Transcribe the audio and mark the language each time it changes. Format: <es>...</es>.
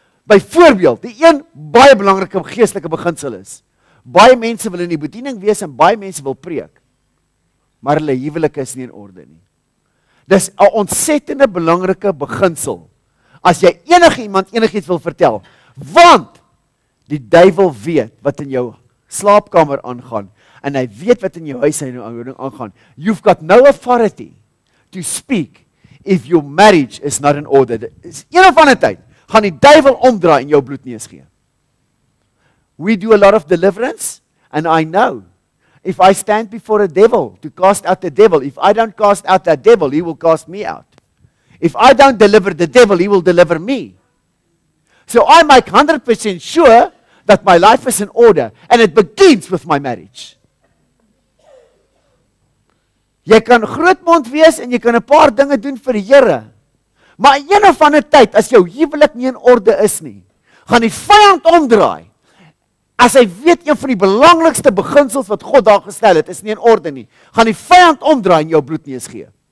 <af>Byvoorbeeld, die een baie belangrike geestelike beginsel is, baie mense wil in die bediening wees en baie mense wil preek, maar hulle huwelik is nie in orde nie. Dis 'n ontsettende belangrike beginsel, as jy iemand enigiets wil vertel, want die duiwel weet wat in jou slaapkamer aangaan, en hy weet wat in jou huishouding aangaan.</af> <en>You've got no authority to speak if your marriage is not in order.</en> <af>Een of ander tyd gaan die duiwel omdraai en jou bloedneus gee.</af> <en>We do a lot of deliverance, and I know, if I stand before a devil to cast out the devil, if I don't cast out that devil, he will cast me out. If I don't deliver the devil, he will deliver me. So I make 100% sure that my life is in order, and it begins with my marriage.</en> <af>Jy kan grootmond wees en jy kan 'n paar dinge doen vir die Here, maar een of ander tyd, as jou huwelik nie in orde is nie, gaan die vyand omdraai. As hy weet een van die belangrikste beginsels wat God daar gestel het, is nie in orde nie, gaan die vyand omdraai en jou bloedneus gee.</af>